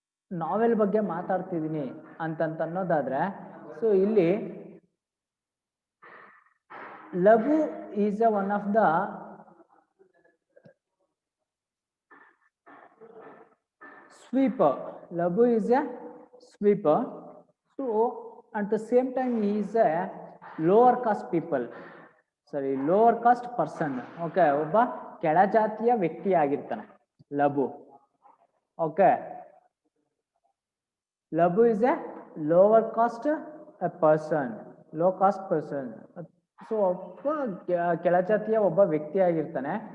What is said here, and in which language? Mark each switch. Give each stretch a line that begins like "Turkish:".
Kannada: ನಾವೆಲ್ ಬಗ್ಗೆ ಮಾತಾಡ್ತಿದ್ದೀನಿ ಅಂತಂತ ಅನ್ನೋದಾದ್ರೆ, ಸೊ ಇಲ್ಲಿ
English: Laghu is one of the sweeper. Labu is a sweeper. So at the same time he is a lower caste people. Sorry, lower caste person.
Kannada: Okay, ಒಬ್ಬ ಕೆಳಜಾತಿಯ ವ್ಯಕ್ತಿ ಆಗಿರ್ತಾನೆ ಲಬು.
English: Okay, Labu is a lower caste a person, low caste person.
Kannada: So ಒಬ್ಬ ಕೆಳಜಾತಿಯ ಒಬ್ಬ ವ್ಯಕ್ತಿ ಆಗಿರ್ತಾನೆ.